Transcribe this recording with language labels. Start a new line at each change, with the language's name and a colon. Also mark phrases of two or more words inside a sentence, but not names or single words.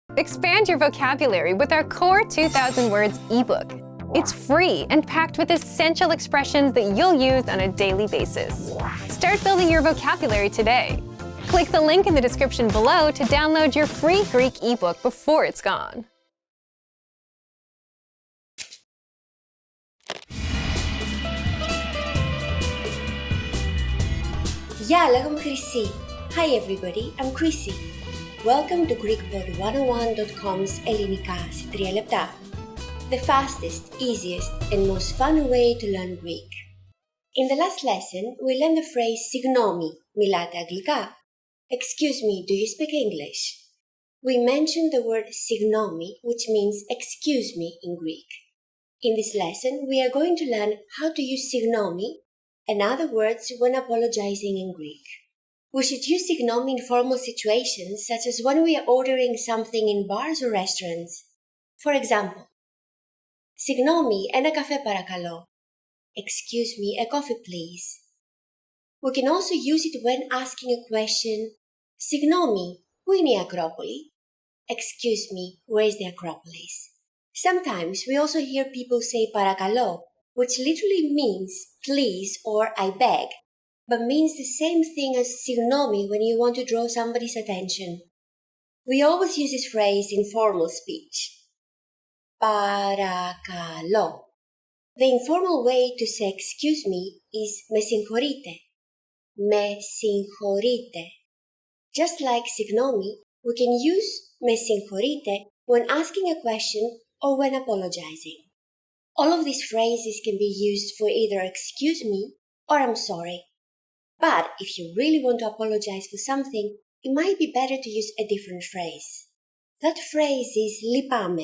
English: Expand your vocabulary with our Core 2000 Words ebook. It's free and packed with essential expressions that you'll use on a daily basis. Start building your vocabulary today. Click the link in the description below to download your free Greek ebook before it's gone.
Greek: Γεια, λέγομαι Χρυσή.
English: Hi everybody, I'm Chrissy. Welcome to GreekPod101.com's
Greek: ελληνικά σε 3 λεπτά.
English: The fastest, easiest and most fun way to learn Greek. In the last lesson, we learned the phrase
Greek: συγγνώμη, μιλάτε αγγλικά?
English: Excuse me, do you speak English? We mentioned the word συγγνώμη, which means excuse me in Greek. In this lesson, we are going to learn how to use συγγνώμη and other words when apologizing in Greek. We should use συγγνώμη in formal situations such as when we are ordering something in bars or restaurants. For example,
Greek: συγγνώμη, ένα καφέ παρακαλώ.
English: Excuse me, a coffee please. We can also use it when asking a question.
Greek: συγγνώμη, πού είναι η Ακρόπολη?
English: Excuse me, where is the Acropolis? Sometimes we also hear people say παρακαλώ, which literally means please or I beg, but means the same thing as συγγνώμη when you want to draw somebody's attention. We always use this phrase in formal speech. Παρακαλώ. The informal way to say excuse me is
Greek: με συγχωρείτε. Με συγχωρείτε.
English: Just like συγγνώμη, we can use
Greek: με συγχωρείτε
English: when asking a question or when apologizing. All of these phrases can be used for either excuse me or I'm sorry. But if you really want to apologize for something, it might be better to use a different phrase. That phrase is λυπάμαι.